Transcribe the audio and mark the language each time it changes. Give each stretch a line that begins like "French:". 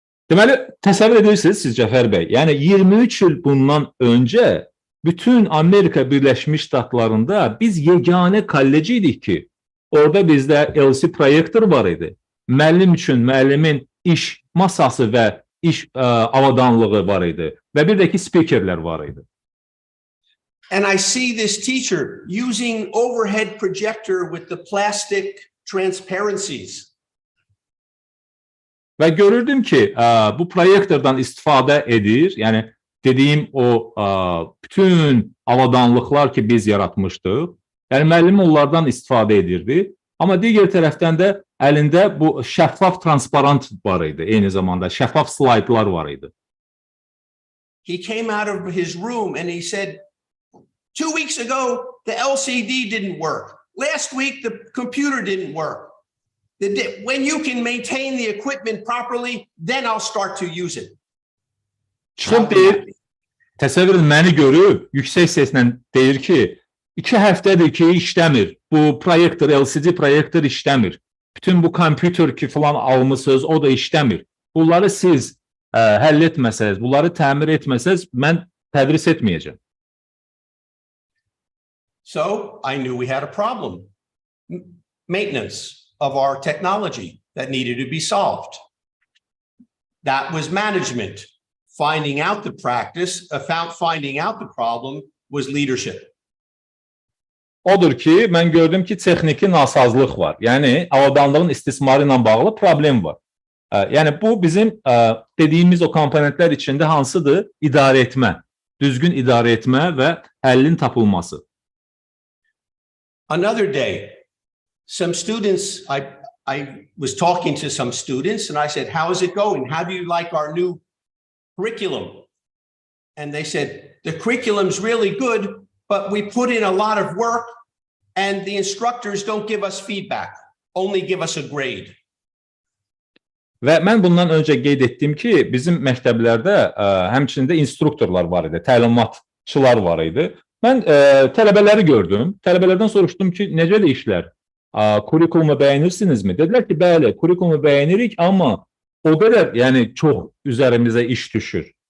Azerbaijani: Deməli, təsəvvür edirsiniz siz Cəfər bəy, yəni 23 il bundan öncə bütün Amerika Birləşmiş Ştatlarında biz yeganə kollec idik ki, orada bizdə LCD proyektor var idi. Müəllim üçün müəllimin iş masası və iş avadanlığı var idi və bir də ki speakerlər var idi.
English: And I see this teacher using overhead projector with the plastic transparencies.
Azerbaijani: Və görürdüm ki, bu proyektordan istifadə edir, yəni dediyim o bütün avadanlıqlar ki biz yaratmışdıq, yəni müəllim onlardan istifadə edirdi, amma digər tərəfdən də əlində bu şəffaf transparant var idi, eyni zamanda şəffaf slaydlar var idi.
English: He came out of his room and he said, 2 weeks ago, the LCD didn't work. Last week, the computer didn't work. When you can maintain the equipment properly, then I'll start to use it.
Azerbaijani: Çıxıb deyir, təsəvvür edin, məni görüb, yüksək səslə deyir ki, 2 həftədir ki, işləmir. Bu proyektor, LCD proyektor işləmir. Bütün bu kompüter ki falan almışsınız, o da işləmir. Bunları siz həll etməsəz, bunları təmir etməsəz, mən tədris etməyəcəm.
English: So I knew we had a problem. Maintenance of our technology that needed to be solved. That was management. Finding out the practice, finding out the problem was leadership.
Azerbaijani: Odur ki, mən gördüm ki, texniki nasazlıq var. Yəni, avadanlığın istismarı ilə bağlı problem var. Yəni, bu bizim dediyimiz o komponentlər içində hansıdır? İdarə etmə, düzgün idarə etmə və həllin tapılması.
English: Another day, some students, I was talking to some students and I said, how is it going? How do you like our new curriculum? And they said, the curriculum's really good, but we put in a lot of work and the instructors don't give us feedback, only give us a grade.
Azerbaijani: Və mən bundan öncə qeyd etdim ki, bizim məktəblərdə həmçində instruktorlar var idi, təlimatçılar var idi. Mən tələbələri gördüm, tələbələrdən soruşdum ki, necə də işlər? Kurikulumu bəyənirsinizmi? Dedilər ki, bəli, kurikulumu bəyənirik, amma o qədər, yəni çox üzərimizə iş düşür.